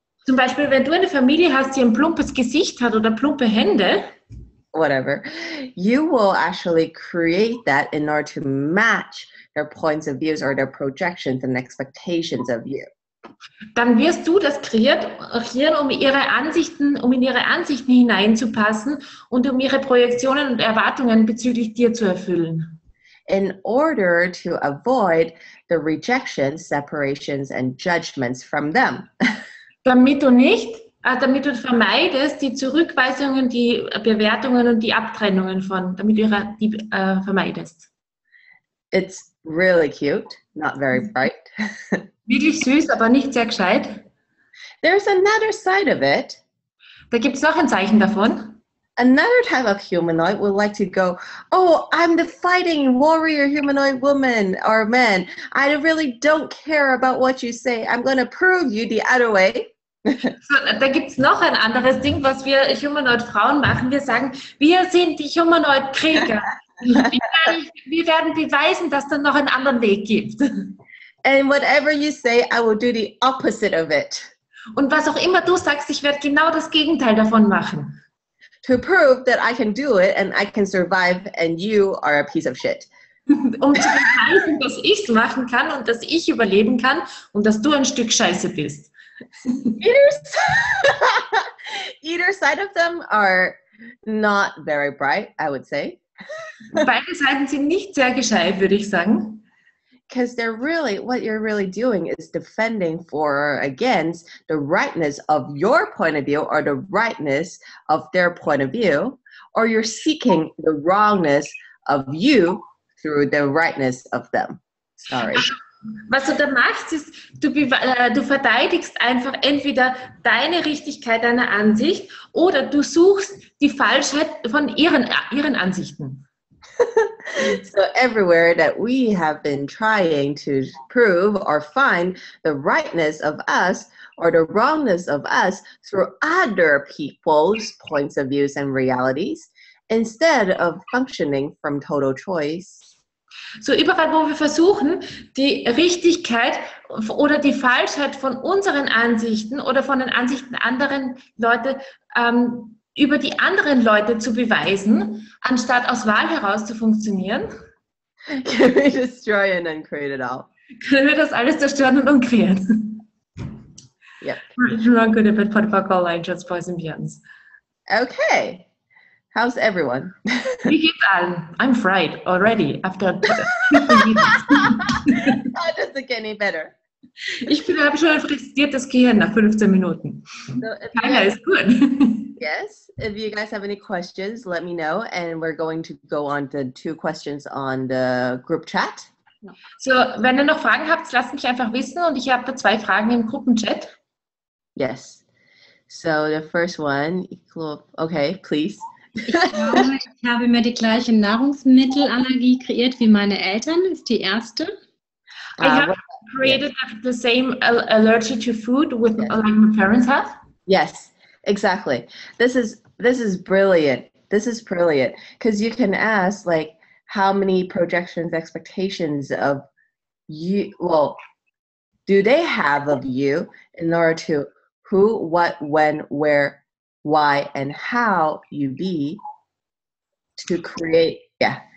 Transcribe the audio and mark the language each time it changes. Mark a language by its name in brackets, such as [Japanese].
[German] Zum Beispiel, wenn du eine Familie hast, die ein plumpes Gesicht hat oder plumpe Hände, [English] whatever, you will actually create that in order to match their points of views or their projections and expectations of you. [German] Dann wirst du das kreieren, um in ihre Ansichten hineinzupassen und um ihre Projektionen und Erwartungen bezüglich dir zu erfüllen. [English] In order to avoid the rejections, separations, and judgments from them. [German] Damit du vermeidest die Zurückweisungen, die Bewertungen und die Abtrennungen vermeidest. [English] It's really cute, not very bright. [German] Wirklich süß, aber nicht sehr gescheit. [English] There's another side of it. [German] Da gibt es noch ein Zeichen davon. [English] Another type of humanoid would like to go, oh, I'm the fighting warrior humanoid woman or man. I really don't care about what you say. I'm going to prove you the other way. [German] So, da gibt es noch ein anderes Ding, was wir Humanoid-Frauen machen. Wir sagen, wir sind die Humanoid-Krieger. wir werden beweisen, dass es dann noch einen anderen Weg gibt. [English] And whatever you say, I will do the opposite of it. [German] Und was auch immer du sagst, ich werde genau das Gegenteil davon machen. [English] To prove that I can do it and I can survive and you are a piece of shit. [German] Um zu beweisen, dass ich es machen kann und dass ich überleben kann und dass du ein Stück Scheiße bist. [English] Either side of them are not very bright, I would say. [German] Beide Seiten sind nicht sehr gescheit, würde ich sagen. [English] Because what you're really doing is defending for or against the rightness of your point of view or the rightness of their point of view, or you're seeking the wrongness of you through the rightness of them. Sorry. [German] Was du da machst, ist, du verteidigst einfach entweder deine Richtigkeit, deine Ansicht, oder du suchst die Falschheit von ihren Ansichten. [English] So everywhere that we have been trying to prove or find the rightness of us or the wrongness of us through other people's points of views and realities, instead of functioning from total choice. [German] So überall, wo wir versuchen, die Richtigkeit oder die Falschheit von unseren Ansichten oder von den Ansichten anderen Leute über die anderen Leute zu beweisen, anstatt aus Wahl heraus zu funktionieren. [English] Can we destroy and then create it all? [German] Können wir das alles zerstören und umkreieren? [English] Yep. Not good at Protocol Line, just boys and beyonds. Okay. How's everyone? [German] Wie geht's allen? [English] I'm fried already after 15 minutes. How does it get any better? [German] Ich habe schon ein frittiertes Gehirn nach 15 Minuten. [English] So Kayla is good. Yes, if you guys have any questions, let me know, and we're going to go on to 2 questions on the group chat. [German] So, wenn ihr noch Fragen habt, lasst mich einfach wissen und ich habe 2 Fragen im Gruppenchat. [English] Yes. So the first one, okay, please. [German] Ich glaube, ich habe mir die gleiche Nahrungsmittelallergie kreiert wie meine Eltern, ist die erste. [English] I have created the same allergy to food with like my parents have. Yes, exactly. This is brilliant. This is brilliant because you can ask like how many projections, expectations of you, well, do they have of you in order to who, what, when, where, why, and how you be to create. Yeah.